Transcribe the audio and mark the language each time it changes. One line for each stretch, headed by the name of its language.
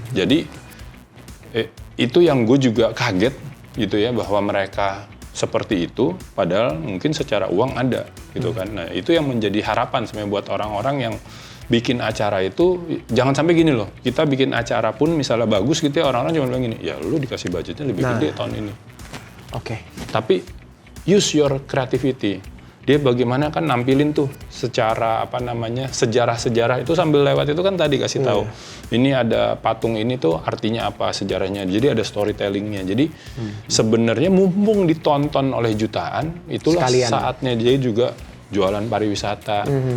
Indonesian: Jadi itu yang gue juga kaget gitu ya, bahwa mereka seperti itu, padahal mungkin secara uang ada gitu kan. Nah itu yang menjadi harapan sebenarnya buat orang-orang yang bikin acara itu. Jangan sampai gini loh, kita bikin acara pun misalnya bagus gitu ya, orang-orang cuma bilang gini, ya lu dikasih budgetnya lebih gede tahun ini.
English: Tapi use your creativity.
Indonesian: Dia bagaimana kan nampilin tuh secara sejarah-sejarah itu sambil lewat itu kan tadi kasih tahu. Ini ada patung ini tuh artinya apa, sejarahnya. Jadi ada storytellingnya. Jadi sebenarnya mumpung ditonton oleh jutaan, itulah saatnya dia juga jualan pariwisata.